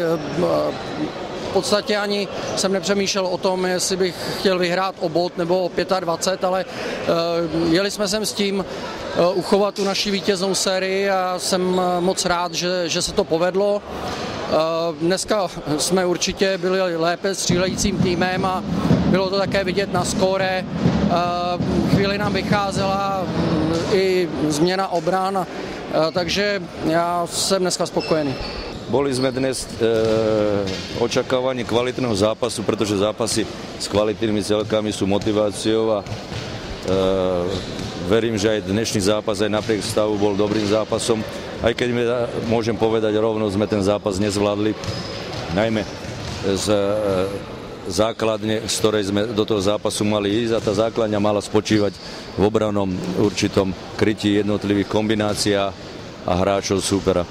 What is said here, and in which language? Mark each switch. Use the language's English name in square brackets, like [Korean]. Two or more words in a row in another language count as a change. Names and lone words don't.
[Czech] V podstatě ani jsem nepřemýšlel o tom, jestli bych chtěl vyhrát o bod nebo o 25, ale jeli jsme sem s tím uchovat tu naši vítěznou sérii a jsem moc rád, že se to povedlo. Dneska jsme určitě byli lépe střílejícím týmem a bylo to také vidět na skóre. Chvíli nám vycházela i změna obran, takže já jsem dneska spokojený. [Slovak] Boli sme dnes očakávanie kvalitného zápasu, pretože zápasy s kvalitnými celkami sú motiváciou a verím, že aj dnešný zápas aj napriek stavu bol dobrým zápasom. Aj keď môžem povedať rovno, sme ten zápas nezvládli, najmä z základne, z ktorej sme do toho zápasu mali ísť, a tá základňa mala spočívať v obrannom určitom krytí jednotlivých kombinácií a hráčov súpera.